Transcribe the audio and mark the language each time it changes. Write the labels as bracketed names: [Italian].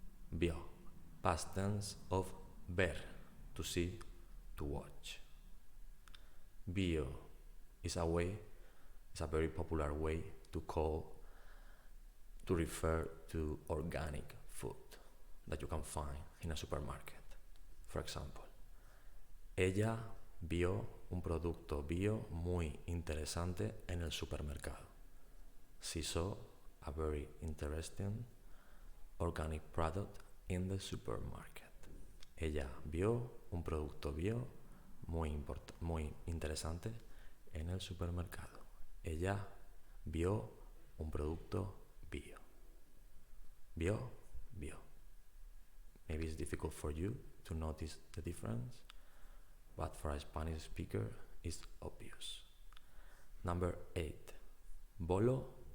[English] Bio, past tense of ver, to see, to watch. Bio is a very popular way to refer to organic food that you can find in a supermarket. For example, [Spanish] ella vio un producto bio muy interesante en el supermercado. [English] She saw a very interesting organic product in the supermarket. [Spanish] Ella vio un producto bio muy interesante en el supermercado. Ella vio un producto bio. [English] Maybe it's difficult for you to notice the difference, but for a Spanish speaker, it's obvious. Number 8. Bolo.